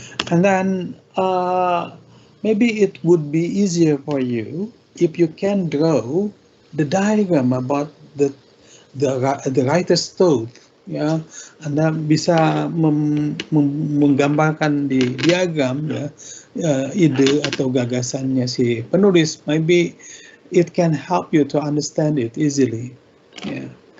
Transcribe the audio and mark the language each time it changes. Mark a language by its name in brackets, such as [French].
[English] And then maybe it would be easier for you if you can draw the diagram about the writer's thought, ya. [Indonesian] Anda bisa menggambarkan di diagram, ya, ide atau gagasannya si penulis. [English] Maybe it can help you to understand it easily. Yeah.